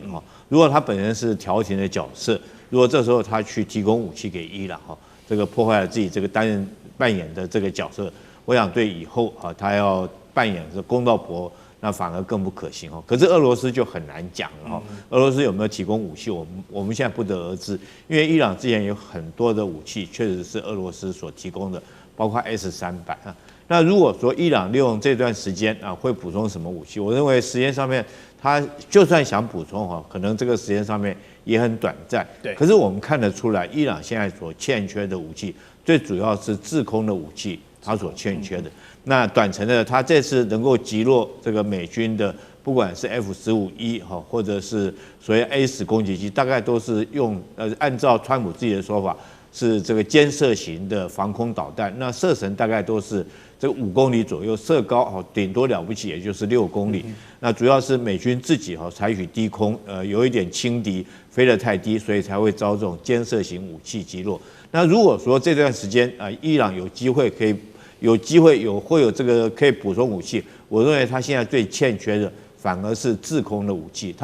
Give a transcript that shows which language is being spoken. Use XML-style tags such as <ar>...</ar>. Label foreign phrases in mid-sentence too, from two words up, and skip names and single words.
<zh>如果他本人是調停的角色，如果這時候他去提供武器給伊朗， 這個破壞了自己這個扮演的這個角色，我想對以後他要扮演這公道伯，那反而更不可行哦。可是俄羅斯就很難講了哈，俄羅斯有沒有提供武器，我們現在不得而知，因為伊朗之前有很多的武器確實是俄羅斯所提供的，包括 S-300啊。那如果說伊朗利用這段時間會補充什麼武器，我認為時間上面他就算想補充可能這個時間上面也很短暫。對。可是我們看得出來，伊朗現在所欠缺的武器，最主要是制空的武器，它所欠缺的。那短程的，他這次能夠擊落這個美軍的，不管是 F-15E 或者是所謂 A-10攻擊機，大概都是用按照川普自己的說法，是這個肩射型的防空導彈。那射程大概都是這個5公里左右，射高頂多了不起也就是6公里。那主要是美軍自己採取低空，有一點輕敵，飛得太低，所以才會遭這種肩射型武器擊落。那如果說這段時間伊朗有機會會有這個可以補充武器，我認為他現在最欠缺的反而是制空的武器。</zh>